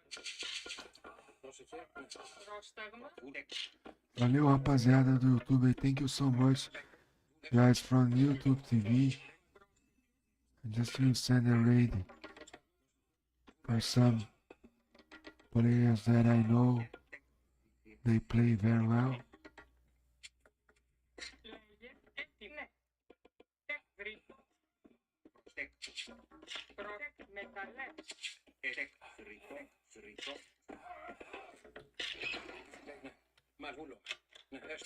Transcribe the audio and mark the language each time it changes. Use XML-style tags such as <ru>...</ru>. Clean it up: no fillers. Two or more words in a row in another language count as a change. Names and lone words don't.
<el>Πρόσεχε. Πρόσταγμα.</el> <pt>Valeu, rapaziada do YouTube.</pt> <en>Thank you so much, guys, from YouTube TV. I just will send a raid for some players that I know they play very well.</en> <el>Μαλβούλο. Ναι, έστω.</el>